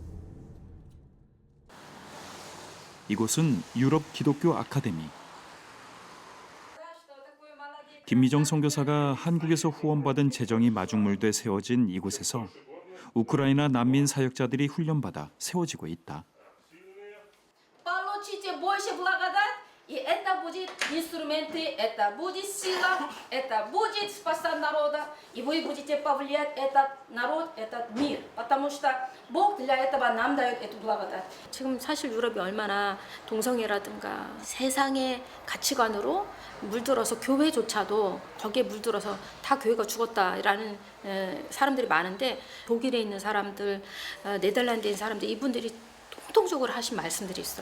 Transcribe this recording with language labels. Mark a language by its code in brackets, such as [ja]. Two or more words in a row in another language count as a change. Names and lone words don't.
[ko] 이곳은 유럽 기독교 아카데미. 김미정 선교사가 한국에서 후원받은 재정이 마중물돼 세워진 이곳에서 우크라이나 난민 사역자들이 훈련받아 세워지고 있다. [ru] Получите больше благодать, и это будет инструменты, это будет сила, это будет спасать народа, и вы будете повлиять этот народ, этот мир, потому что Бог для этого нам дает эту благодать. [ko] 지금 사실 유럽이 얼마나 동성애라든가 세상의 가치관으로 물들어서 교회조차도 거기에 물들어서 다 교회가 죽었다라는 사람들이 많은데 독일에 있는 사람들, 네덜란드에 있는 사람들 이분들이 통통적으로 하신 말씀들이 있어요.